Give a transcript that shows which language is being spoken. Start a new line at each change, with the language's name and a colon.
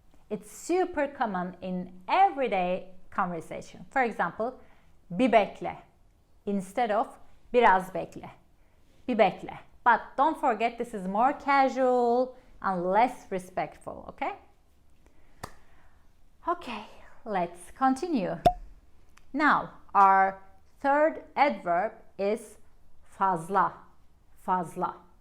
English: It's super common in everyday conversation. For example,
Turkish: bir bekle
English: instead of
Turkish: biraz bekle. Bir bekle.
English: But don't forget, this is more casual and less respectful, okay? Okay, let's continue. Now, our third adverb is fazla. Fazla.